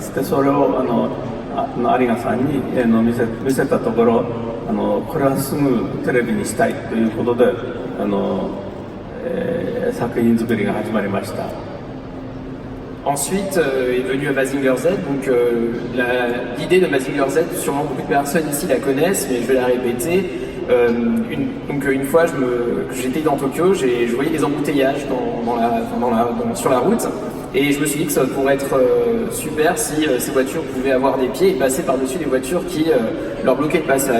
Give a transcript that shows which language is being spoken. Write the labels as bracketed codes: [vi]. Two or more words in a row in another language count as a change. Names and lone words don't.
[ja] でそれを有賀さんに見せたところ、これはすぐテレビにしたいということで作品作りが始まりました。 [fr] Ensuite est venu Mazinger Z, donc l'idée de Mazinger Z, sûrement beaucoup de personnes ici la connaissent, mais je vais la répéter. Une fois j'étais dans Tokyo, je voyais des embouteillages sur la route, et je me suis dit que ça pourrait être super si ces voitures pouvaient avoir des pieds et passer par-dessus des voitures qui leur bloquaient le passage.